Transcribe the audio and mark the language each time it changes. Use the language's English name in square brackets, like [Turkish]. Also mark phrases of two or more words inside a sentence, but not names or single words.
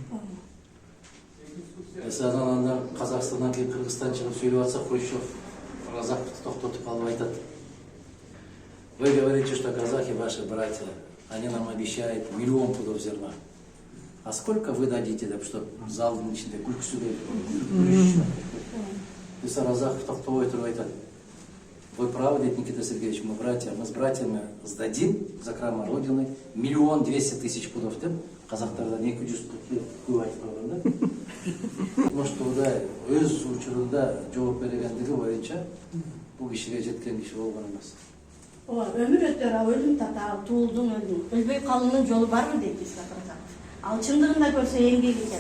[Kyrgyz] Анан анда Казакстандан кийин Кыргызстан чыгып сүйлөп атса, Хрущев Разаковду токтотуп калып айтат. [Russian] Вы говорите, что казахи ваши братья, они нам обещают 1 миллион пудов зерна. А сколько вы дадите, чтобы [Kyrgyz] залдын ичинде күлкүсү келип? Разаков токтобой туруп айтат. [Russian] Вы правы, дейт Никита Сергеевич, мы братья, мы с братьями сдадим за крама Родины 1 200 000 пудов [Kyrgyz] деп, казактардан 200 пут көп айтып койгон да. Моштоуда өз учурунда жооп бергендиги боюнча бул кишиге жеткен киши болгон эмес. Өмүр өтөр, өлүм татаал, туулдум өлдүм. Өлбөй калуунун жолу барбы дейт Исхак Разаков. Ал чындыгында көрсө эмгек экен.